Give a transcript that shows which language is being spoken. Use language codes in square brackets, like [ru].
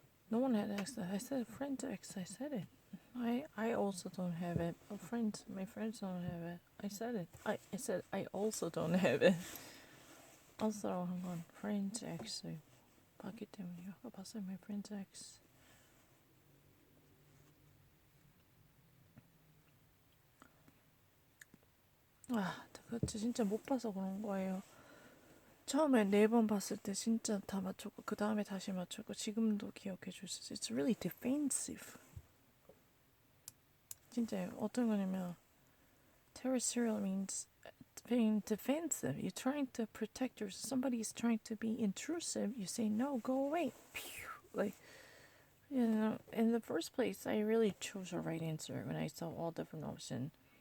[en] No one had asked that. I said friend X. I said it. I also don't have it. My friends don't have it. I said it. I said I also don't have it. [ko] also 한 건 friend X 봤기 때문이요. 아까 봤어요. [en] My friend X. [ko] 그치 진짜 못 봐서 그런 거예요. 처음에 4번 봤을 때 진짜 다 맞췄고 그 다음에 다시 맞췄고 지금도 기억해 줄 수 있어. [en] It's really defensive. [ko] 진짜 어떤 거냐면 [en] territorial means being defensive. You're trying to protect yourself. Somebody is trying to be intrusive. You say no, go away. Pew! Like, you know, in the first place, I really chose the right answer when I saw all different options.